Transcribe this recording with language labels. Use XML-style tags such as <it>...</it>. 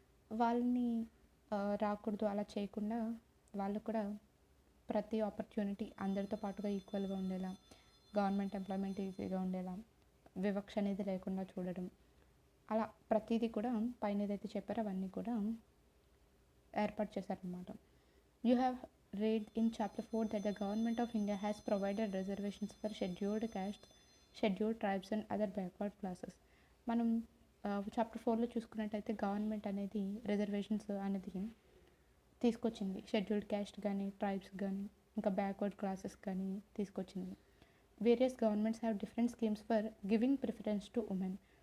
<te>వాళ్ళని రాకూడదు, అలా చేయకుండా వాళ్ళు కూడా ప్రతి ఆపర్చునిటీ అందరితో పాటుగా ఈక్వల్గా ఉండేలా, గవర్నమెంట్ ఎంప్లాయ్మెంట్ ఈజీగా ఉండేలా, వివక్ష అనేది లేకుండా చూడడం, అలా ప్రతిదీ కూడా పైన ఏదైతే చెప్పారో అవన్నీ కూడా ఏర్పాటు చేశారనమాట.</te> <en>You have read in chapter 4 that the government of India has provided reservations for scheduled castes, scheduled tribes and other backward classes.</en> <te>మనం చాప్టర్ 4లో చూసుకున్నట్టయితే గవర్నమెంట్ అనేది రిజర్వేషన్స్ అనేది తీసుకొచ్చింది, షెడ్యూల్డ్ క్యాస్ట్ కానీ, ట్రైబ్స్ కానీ, ఇంకా బ్యాక్వర్డ్ క్లాసెస్ కానీ తీసుకొచ్చింది.</te> <en>Various governments have different schemes for giving preference to women.</en>